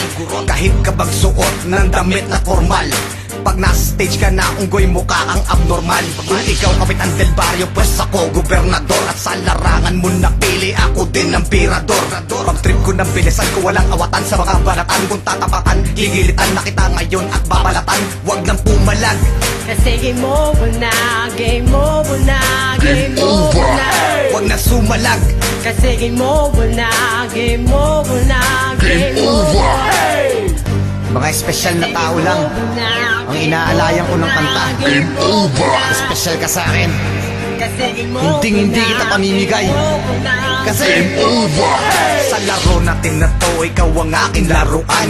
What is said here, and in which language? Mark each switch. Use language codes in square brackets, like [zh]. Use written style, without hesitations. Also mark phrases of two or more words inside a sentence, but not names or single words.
[tl] Kahit ka magsuot ng damit na formal, pag nasa stage ka na, unggoy, mukha kang abnormal. Kung ikaw kapitan [es] del barrio, [tl] pues ako gobernador. At sa larangan mo napili, ako din ang pirador. Pag trip ko ng bilisan ko, walang awatan sa mga balatan. Kung tatapatan, gigilitan na kita ngayon at babalatan. Huwag nang pumalag, [en] Kasi game over na, game over na, game over na. [tl] huwag na sumalag, [en] Kasi game over na, game over na, game over. [tl] mga espesyal na tao lang ang inaalayan ko ng kanta. [en] Game over. [tl] Espesyal ka sa akin, [en] Kasi game over [tl] Hinding-hindi na, kita pamimigay. [en] game over na. [tl] kasi sa laro natin na to, ikaw ang aking laruan.